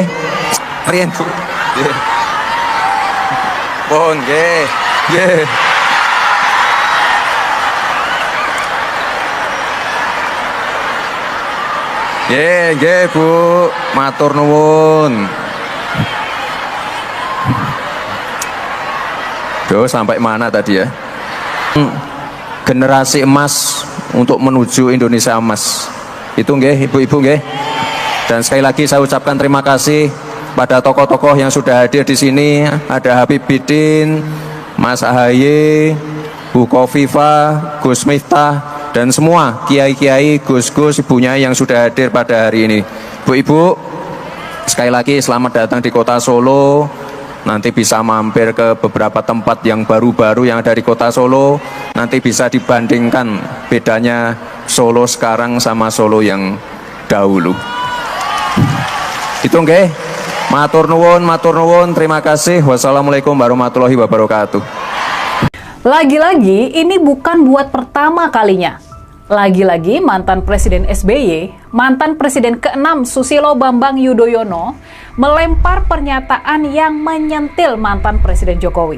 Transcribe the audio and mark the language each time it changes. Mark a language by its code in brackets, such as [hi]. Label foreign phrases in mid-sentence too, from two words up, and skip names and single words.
[jv] Riyen Bu. Nggih. Mohon nggih. Nggih. Nggih, nggih Bu. Matur nuwun. Duh, [id] sampai mana tadi ya? Generasi emas untuk menuju Indonesia emas. Itu nggih ibu-ibu nggih. Dan sekali lagi saya ucapkan terima kasih pada tokoh-tokoh yang sudah hadir di sini. Ada Habib Bidin, Mas Ahaye, Bu Kofifa, Gus Miftah, dan semua kiai-kiai, gus-gus, ibunya yang sudah hadir pada hari ini. Bu-ibu, sekali lagi selamat datang di Kota Solo. Nanti bisa mampir ke beberapa tempat yang baru-baru yang ada di Kota Solo. Nanti bisa dibandingkan bedanya Solo sekarang sama Solo yang dahulu. [jv] Itu nggih. Matur nuwun, [id] terima kasih. [ar] والسلام عليكم ورحمة الله وبركاته. [id] Lagi-lagi ini bukan buat pertama kalinya. Lagi-lagi mantan Presiden SBY, mantan Presiden ke-6 Susilo Bambang Yudhoyono melempar pernyataan yang menyentil mantan Presiden Jokowi.